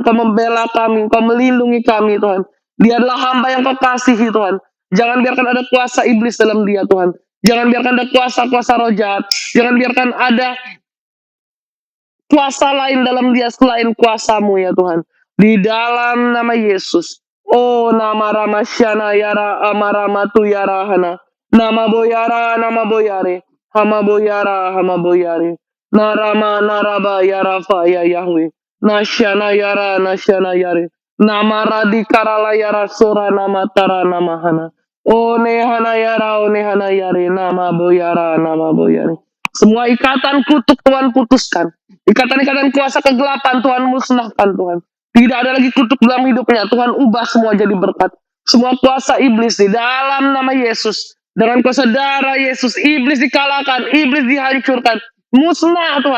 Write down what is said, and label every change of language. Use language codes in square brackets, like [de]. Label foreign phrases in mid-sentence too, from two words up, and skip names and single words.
[id] Engkau membela kami, Engkau melindungi kami Tuhan. Dia adalah hamba yang Kau kasihi Tuhan. Jangan biarkan ada kuasa iblis dalam dia Tuhan. Jangan biarkan ada kuasa-kuasa roh jahat. Jangan biarkan ada kuasa lain dalam dia selain kuasa-Mu ya Tuhan. Di dalam nama Yesus. Oh nama Ramasyana yara amaramatu yarahana. Nama boyara, nama boyare. Hama boyara, hama boyare. Narama naraba yarafa ya Yahweh. Nasyana yara, nasyana yare. Nama radikarala yara sora nama tara nama hana. Oh nehana yara, oh nehana yare. Nama boyara, nama boyare. Semua ikatan kutuk Tuhan putuskan. Ikatan-ikatan kuasa kegelapan Tuhan musnahkan Tuhan. Tidak ada lagi kutuk dalam hidupnya. Tuhan ubah semua jadi berkat. Semua kuasa iblis di dalam nama Yesus. Dengan kuasa darah Yesus. Iblis dikalahkan. Iblis dihancurkan. Musnah Tuhan.